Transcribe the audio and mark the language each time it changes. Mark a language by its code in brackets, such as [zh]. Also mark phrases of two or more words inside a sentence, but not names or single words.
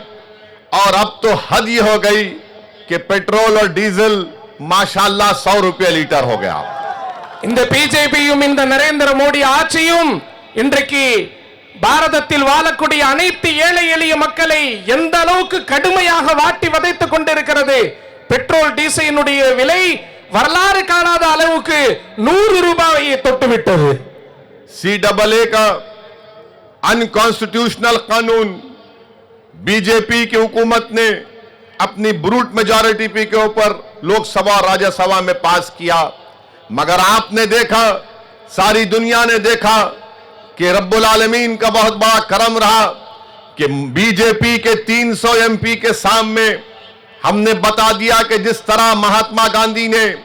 [hi] और अब तो हद ये हो गई कि पेट्रोल और डीजल माशाअल्लाह 100 रुपये लीटर हो गया। [ta] இந்த பிஜேபியும் இந்த நரேந்திர மோடி ஆட்சியும் இன்றைக்கு பாரதத்தில் வாழக்கூடிய அனைத்து ஏழை எளிய மக்களை எந்த அளவுக்கு கடுமையாக வாட்டி வதைத்துக் கொண்டிருக்கிறது. பெட்ரோல் டீசலினுடைய விலை வரலாறு காணாத அளவுக்கு 100 ரூபாயை தொட்டுவிட்டது. [hi] CAA का अनकॉन्स्टिट्यूशनल कानून बीजेपी की हुकूमत ने अपनी [en] brute majority [hi] के ऊपर लोकसभा और राज्यसभा में पास किया, मगर आपने देखा, सारी दुनिया ने देखा कि [ar] ربّ العالمین [hi] का बहुत बड़ा करम रहा कि बीजेपी के 300 MP के सामने हमने बता दिया कि जिस तरह महात्मा गांधी ने